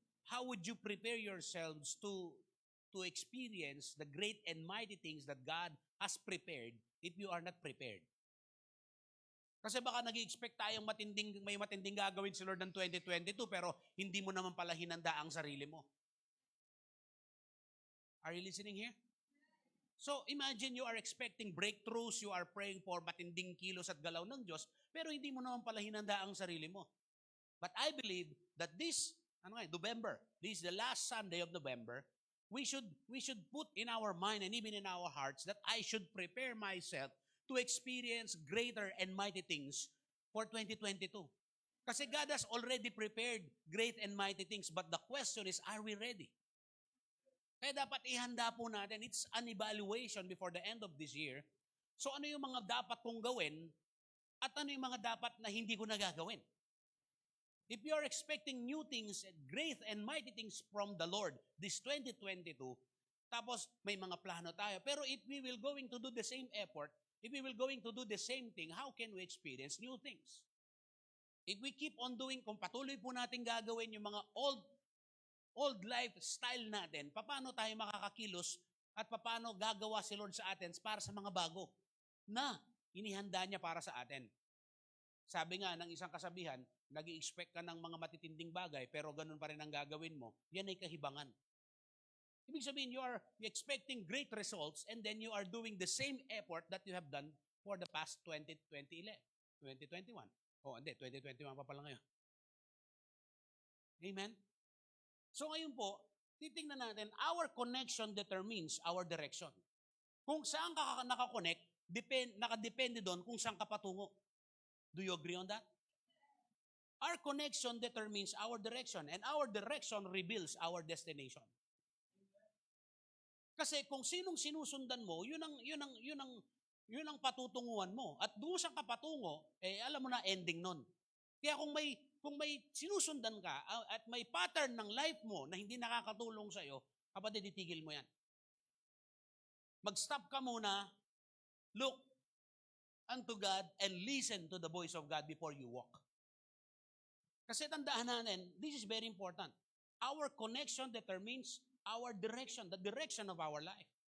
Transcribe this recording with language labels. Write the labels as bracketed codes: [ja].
[en] How would you prepare yourselves to experience the great and mighty things that God has prepared if you are not prepared? [tl] Kasi baka nag-i-expect tayong may matinding gagawin si Lord ng 2022 pero hindi mo naman pala hinanda ang sarili mo. [en] Are you listening here? So imagine you are expecting breakthroughs, you are praying for [tl] matinding kilos at galaw ng Diyos, pero hindi mo naman pala hinanda ang sarili mo. [en] But I believe that this November, this is the last Sunday of November, we should put in our mind and even in our hearts that I should prepare myself to experience greater and mighty things for 2022. Kasi God has already prepared great and mighty things, but the question is, are we ready? [tl] Kaya dapat ihanda po natin, [en] it's an evaluation before the end of this year. [tl] So ano yung mga dapat kong gawin at ano yung mga dapat na hindi ko nagagawin? [en] If you are expecting new things, great and mighty things from the Lord this 2022, [tl] tapos may mga plano tayo, pero [en] if we will going to do the same effort, if we will going to do the same thing, how can we experience new things? If we keep on doing, [tl] kung patuloy po natin gagawin yung mga old lifestyle natin, paano tayo makakakilos at paano gagawa si Lord sa atin para sa mga bago na inihanda niya para sa atin. Sabi nga ng isang kasabihan, nag-i-expect ka ng mga matitinding bagay pero ganun pa rin ang gagawin mo, yan ay kahibangan. Ibig sabihin, [en] you are expecting great results and then you are doing the same effort that you have done for the past 2021. [tl] Oh, hindi, 2021 pa pala ngayon. Amen? [en] So [tl] ngayon po, titingnan natin, [en] our connection determines our direction. [tl] Kung saan ka nakakonect, nakadepende doon kung saan ka patungo. [en] Do you agree on that? Our connection determines our direction and our direction reveals our destination. [tl] Kasi kung sinong sinusundan mo, yun ang patutunguhan mo. At doon sa kapatungo, alam mo na ending nun. Kaya kung may sinusundan ka at may pattern ng life mo na hindi nakakatulong sa iyo, kapatid, itigil mo yan. Mag-stop ka muna, [en] look unto God and listen to the voice of God before you walk. [tl] Kasi tandaan natin, [en] this is very important. Our connection determines our direction, the direction of our life.